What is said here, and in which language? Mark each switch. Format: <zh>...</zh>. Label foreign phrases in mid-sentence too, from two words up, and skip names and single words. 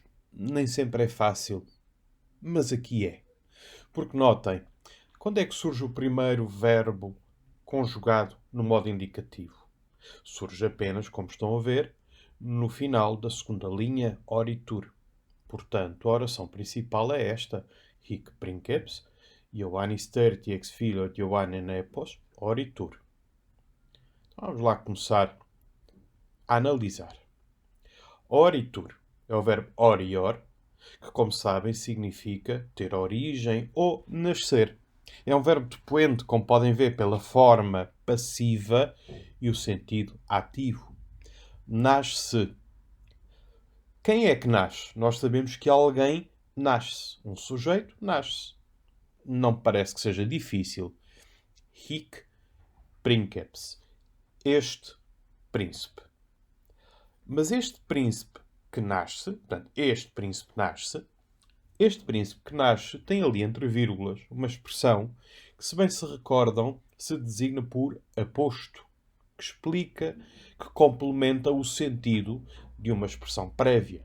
<pt>Nem sempre é fácil, mas aqui é. Porque notem, quando é que surge o primeiro verbo conjugado no modo indicativo? Surge apenas, como estão a ver, no final da segunda linha, oritur. Portanto, a oração principal é esta:</pt> <la>hic princeps, Ioannis tertii ex filio Ioanne nepos, oritur.</la> <pt>Vamos lá começar a analisar. Oritur é o verbo orior, que, como sabem, significa ter origem ou nascer. É um verbo depoente, como podem ver, pela forma passiva e o sentido ativo. Nasce. Quem é que nasce? Nós sabemos que alguém nasce. Um sujeito nasce. Não parece que seja difícil.</pt> <la>Hic princeps.</la> <pt>Este príncipe. Mas este príncipe que nasce, portanto, este príncipe que nasce tem ali entre vírgulas uma expressão que, se bem se recordam, se designa por aposto, que explica, que complementa o sentido de uma expressão prévia.</pt>